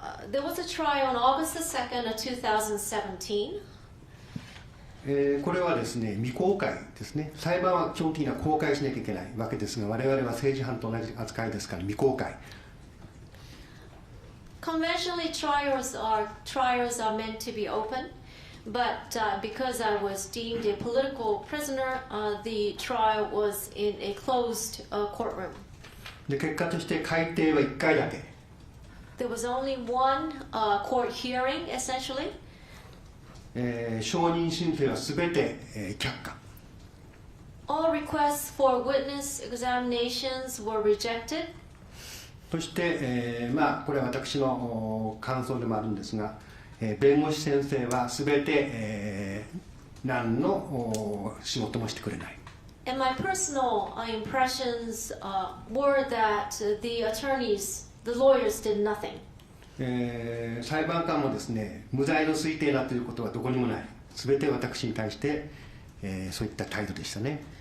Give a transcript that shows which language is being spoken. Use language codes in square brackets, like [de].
[en] There was a trial on August the 2nd of 2017. [ja] これはですね、未公開ですね。裁判は基本的には公開しなきゃいけないわけですが、我々は政治犯と同じ扱いですから未公開。 [en] Conventionally, trials are meant to be open, but because I was deemed a political prisoner, the trial was in a closed courtroom. [ja] で、結果として開廷は1回だけ。 [en] There was only one court hearing, essentially. [ja] 証人申請はすべて却下。 [en] All requests for witness examinations were rejected. [ja] そして、これは私の感想でもあるんですが、弁護士先生はすべて、何の仕事もしてくれない。 [en] And my personal impressions were that the lawyers did nothing. [ja] 裁判官もですね、無罪の推定だということはどこにもない。すべて私に対して、そういった態度でしたね。